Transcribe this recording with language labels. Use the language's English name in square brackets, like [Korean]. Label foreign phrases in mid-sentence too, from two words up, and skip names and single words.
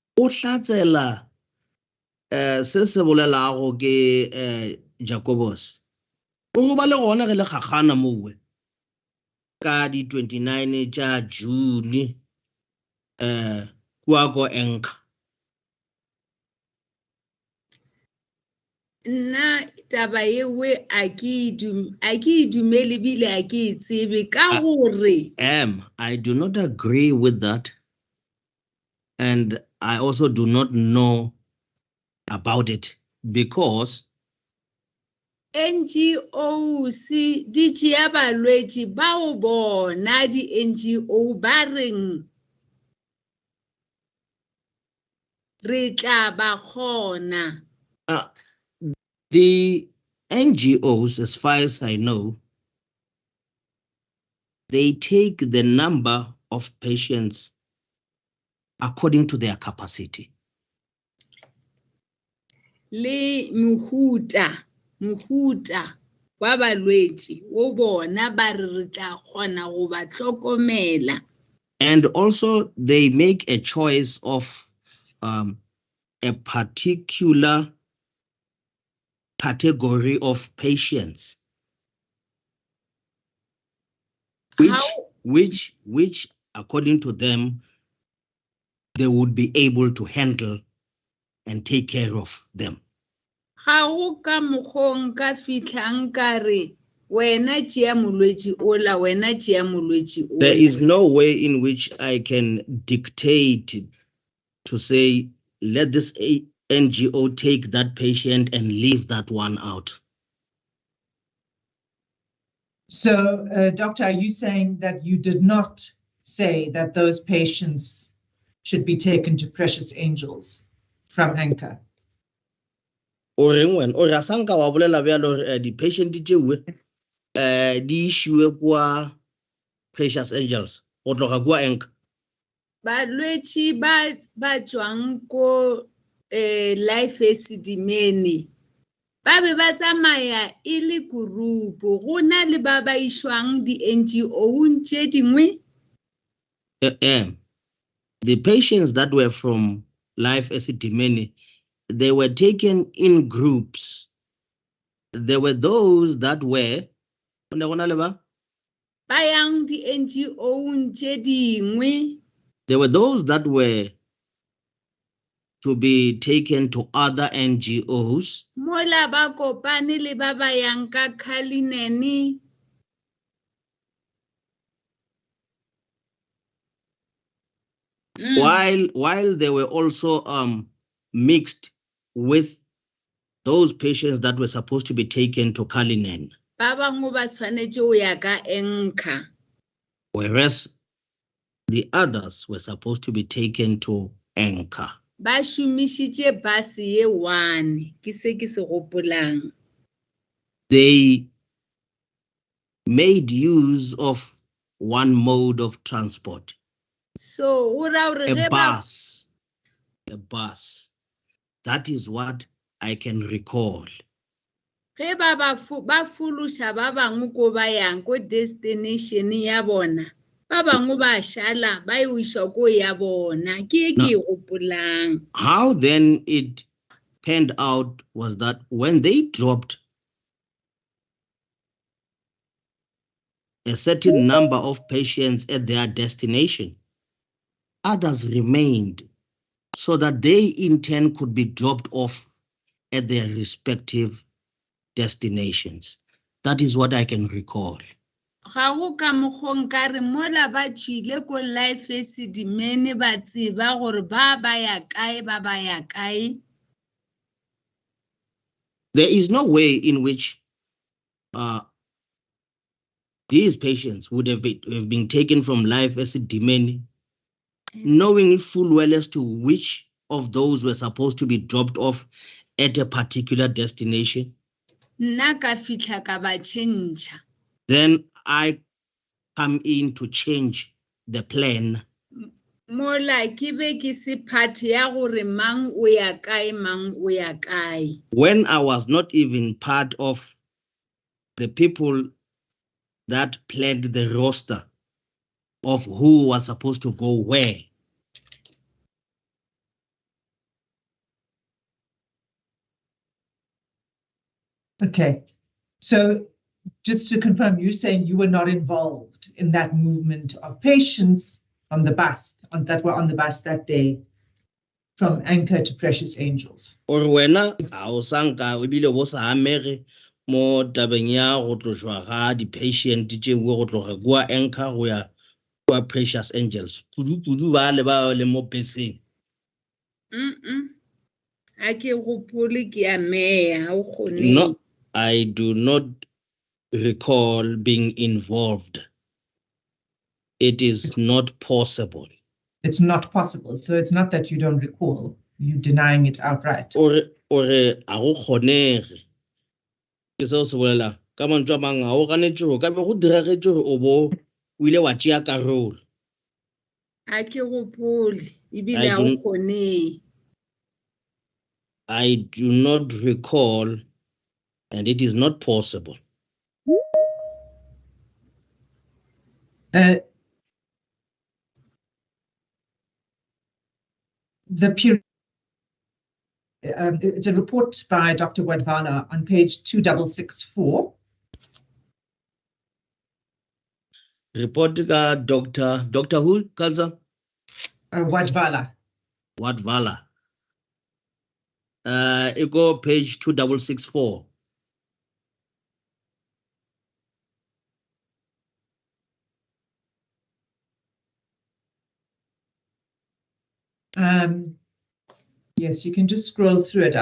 [Northern Sotho] O hlatsela se se bolelago ke Jacobus o go ba le gona ge le gagana mowe ka di 29 tša June kua go enka. Nna taba yewe a ke dumele bile a ke tsebe ka gore [English] I do not agree with that, and I also do not know about it because [Northern Sotho] NGOs di tšea balwetši bao bona di-NGO ba reng re tla ba kgona. [English] The NGOs, as far as I know, they take the number of patients according to their capacity. [Northern Sotho] Le mohuta wa balwetši wo bona ba re tla kgona go ba hlokomela. [English] And also they make a choice of a particular category of patients which according to them they would be able to handle and take care of them. [Northern Sotho] Ga go ka mokgong ka fitlang ka re wena tšea molwetši ola wena tšea molwetši ola. [English] There is no way in which I can dictate to say let this NGO take that patient and leave that one out. So, Doctor, are you saying that you did not say that those patients should be taken to Precious Angels from Anchor? [Northern Sotho] O reng wena o ra sanka wa bolela bjalo di patient tšewe di ishiwe kwa Precious Angels go tloga kwa Anchor? Balwetši ba tšwang ko Life Esidimeni ba be ba tsamaya e le kurupu go na le ba ba išwang di-NGO tše dingwe. [English] The patients that were from Life Esidimeni, they were taken in groups. There were those that were [Northern Sotho] ba yang di-NGO tše dingwe. [English] There were those that were to be taken to other NGOs. [Northern Sotho] Mola ba kopane le ba ba yang ka Cullinan. [English] While they were also mixed with those patients that were supposed to be taken to Cullinan. [Northern Sotho] Ba bangwe ba tshwanetse go ya ka Anchor. [English] Whereas the others were supposed to be taken to Anchor. [Northern Sotho] Ba šomišitše bus ye one ke se gopolang. [English] They made use of one mode of transport. So a bus. That is what I can recall. [Northern Sotho] Ge ba fološa ba bangwe ko ba yang ko destination ya bona. Ba bangwe ba šala ba išwa ko ya bona ke gopolang. [English] How then it panned out was that when they dropped a certain number of patients at their destination, others remained so that they in turn could be dropped off at their respective destinations. That is what I can recall. [Northern Sotho] Ga go ka mokgong ka re mola ba tšwile ko Life Esidimeni ba tseba gore ba ya kae. [English] There is no way in which these patients would have been taken from Life Esidimeni, knowing full well as to which of those were supposed to be dropped off at a particular destination. [Northern Sotho] Nna ka fitla ka ba change. [English] Then I come in to change the plan. [Northern Sotho] Mola ke be ke se part ya gore mang o ya kae mang o ya kae. [English] When I was not even part of the people that planned the roster of who was supposed to go where. Okay. So just to confirm, you're saying you were not involved in that movement of patients on the bus, that were on the bus that day from Anchor to Precious Angels? [Northern Sotho] Or wena a o sanka o bile bo sa amege mo tabeng ya go tloswa ga di-patient tšeo go tloga kua Anchor go ya kua Precious Angels kudu ba le mo beseng. A ke gopole ke a meya ha o kgone. [English] No, I do not recall being involved. It is not possible. It's not possible. So it's not that you don't recall, you're denying it outright. [Northern Sotho] Or a go kgonege. Ke seo se bolela ka mantswe a mang ga o ganetse go ka be go diragetse gore o bo o ile wa tšea karolo. A ke gopole ebile ha o kgone. [English] I do not recall, and it is not possible. It's a report by Dr. Wadvala on page 2664. [Northern Sotho] Report ka [English] Dr. who, [Northern Sotho] Kanza? Wadvala. Wadvala. [English] It go page 2664. Yes, you can just scroll through it.